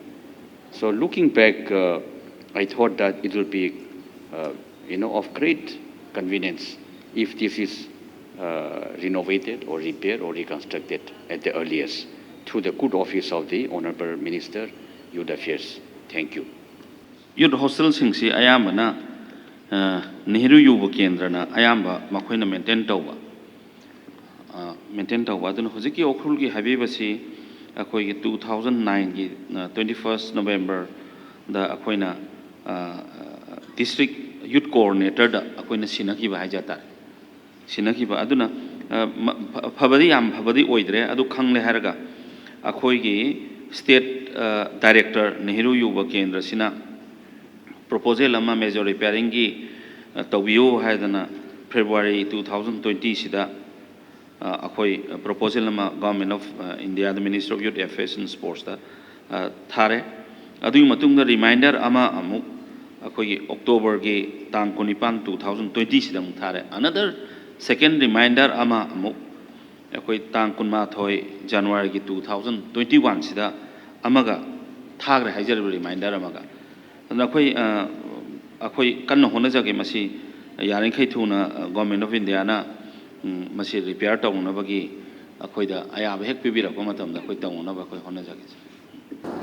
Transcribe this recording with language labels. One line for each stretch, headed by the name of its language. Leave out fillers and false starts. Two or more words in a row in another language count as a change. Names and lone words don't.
English: So looking back, I thought that it will be, of great convenience if this is renovated or repaired or reconstructed at the earliest, through the good office of the Honorable Minister, Youth Affairs. Thank you. Youth hostel
Manipuri: singsi ayambana Nehru Yuva Kendrana ayamba makoina maintain tawba. Maintain tawba aduna hojiki Ukhrul gi habibasi akoi 2009 gi 21st November da akoina
English: district youth coordinator
Manipuri: da akoina sinaki ba hajata. Sinaki ba aduna phabadi yam phabadi oidre adu khangle haraga akhoi
English: state director
Manipuri: Nehru Yuva Kendra sina proposal ama
English: major repairing
Manipuri: gi tawbiyo haidana February 2020 sida akhoi proposal ama government of India, the Minister of Youth Affairs and Sports da thare adu matungda reminder ama amu akhoi October gi tang 19 2020 sida mu thare
English: another second reminder
Manipuri: ama amu akhoi tang kunma thoi January gi 2021 sida amaga thagre haijar reminder amaga akhoi akhoi kan hona jage masi ꯌꯥꯔꯤꯈꯩ ꯊꯨꯅ ꯒꯣꯔꯃꯦꯟ ꯑꯣꯐ ꯏꯟꯗꯤꯌꯥꯅ ꯃꯁꯤ ꯔꯤꯄꯤꯌꯔ ꯇꯧꯅꯕꯒꯤ ꯑꯩꯈꯣꯏꯗ ꯑꯌꯥꯕ ꯍꯦꯛ ꯄꯤꯕꯤꯔꯛꯄ ꯃꯇꯝꯗ ꯑꯩꯈꯣꯏ ꯇꯧꯅꯕ ꯑꯩꯈꯣꯏ ꯍꯣꯠꯅꯖꯒꯦ꯫